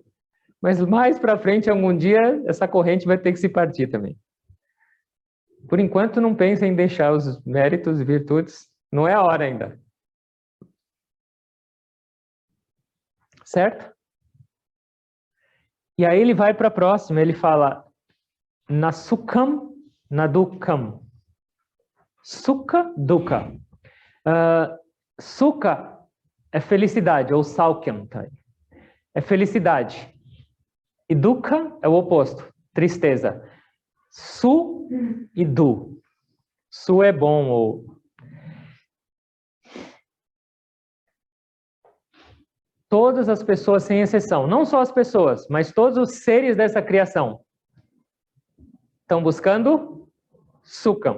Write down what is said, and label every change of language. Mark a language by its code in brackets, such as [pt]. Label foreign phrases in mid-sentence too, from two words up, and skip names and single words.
[pt] Mas mais para frente, algum dia, essa corrente vai ter que se partir também. Por enquanto, não pense em deixar os méritos e virtudes, não é a hora ainda. Certo? E aí ele vai para a próxima, ele fala [sa] na sukham, na dukkam. Sukha, dukkha. [pt] Sukha é felicidade, ou saukyam. Tá? É felicidade. E dukkha é o oposto, tristeza. Su e du. Su é bom, ou... Todas as pessoas, sem exceção, não só as pessoas, mas todos os seres dessa criação, estão buscando sukham.